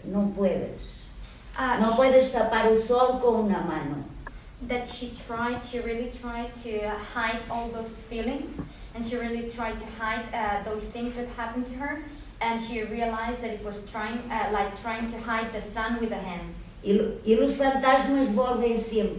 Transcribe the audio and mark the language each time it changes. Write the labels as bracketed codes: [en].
[es] No puedes tapar el sol con una mano. [en] That she really tried to hide all those feelings, and she really tried to hide those things that happened to her, and she realized that it was trying to hide the sun with a hand. [es] Y los fantasmas vuelven siempre.